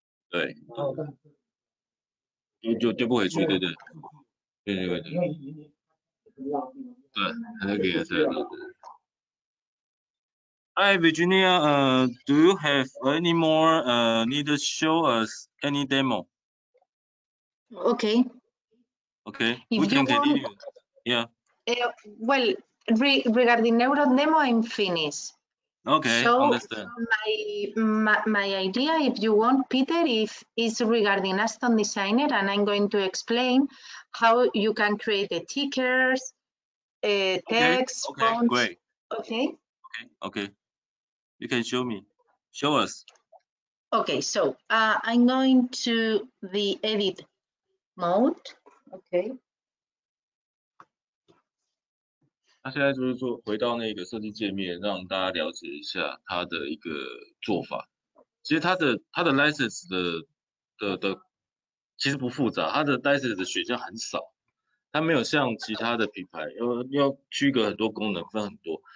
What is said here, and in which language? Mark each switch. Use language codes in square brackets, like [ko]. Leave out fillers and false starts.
[zh] 对，就丢不回去，对，还是可以的。 [en] Hi Virginia, do you have any more need to show us any demo? Okay. We can continue. Yeah. Well, regarding neuron demo, I'm finished. Okay, so understand. My idea, if you want, Peter, is regarding Aston Designer, and I'm going to explain how you can create the tickers, text, fonts. Great. Okay. You can show us. Okay, so I'm going to the edit mode. Okay. [zh] 他现在就是说回到那个设计界面，让大家了解一下它的一个做法。其实它的 license 的其实不复杂，它的 license 的选项很少，它没有像其他的品牌要区隔很多功能，分很多。